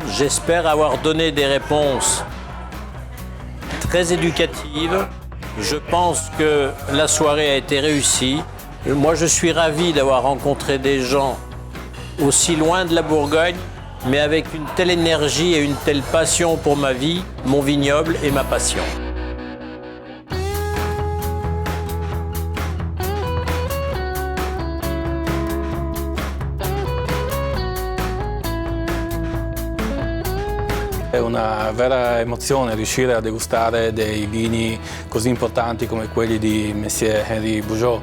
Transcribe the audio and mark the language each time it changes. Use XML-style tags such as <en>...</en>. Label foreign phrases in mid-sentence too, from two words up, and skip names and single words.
<fr>J'espère avoir donné des réponses très éducatives. Je pense que la soirée a été réussie. Moi, je suis ravi d'avoir rencontré des gens aussi loin de la Bourgogne, mais avec une telle énergie et une telle passion pour ma vie, mon vignoble et ma passion.</fr> <it>È una vera emozione riuscire a degustare dei vini così importanti come quelli di Messier Henri Bugeaud.</it>